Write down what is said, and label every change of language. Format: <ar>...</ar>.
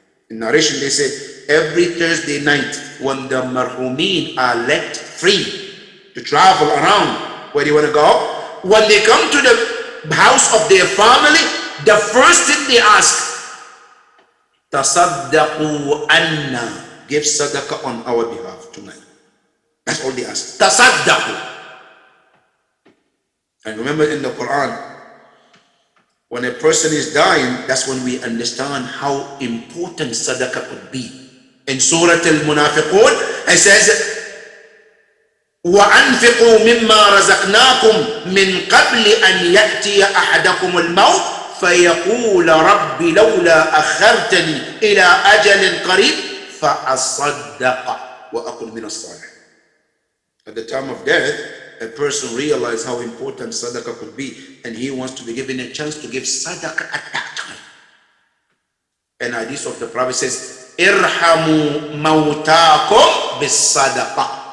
<en>In narration they say every Thursday night when the marhumin are left free to travel around where they want to go, when they come to the house of their family, the first thing they ask,</en> <ar>tasaddaqu anna,</ar> <en>give sadaqah on our behalf tonight. That's all they ask. Tasaddaqu. And remember in the Quran, when a person is dying, that's when we understand how important sadaqah could be. In Surah Al-Munafiqun, it says,</en> <ar>وَأَنْفِقُوا مِمَّا رَزَقْنَاكُمْ مِنْ قَبْلِ أَنْ يَأْتِيَ أَحَدَكُمُ الْمَوْتِ فَيَقُولَ رَبِّ لَوْلَا أَخَّرْتَنِي إِلَى أَجَلٍ قَرِيبٍ فَأَصَّدَّقَ وَأَكُنْ مِنَ الصَّالِحِينَ.</ar> <en>At the time of death, a person realizes how important sadaqah could be, and he wants to be given a chance to give sadaqah at that time. And hadith of the Prophet says,</en> <ar>"Irhamu mawtakum bis sadaqah."</ar>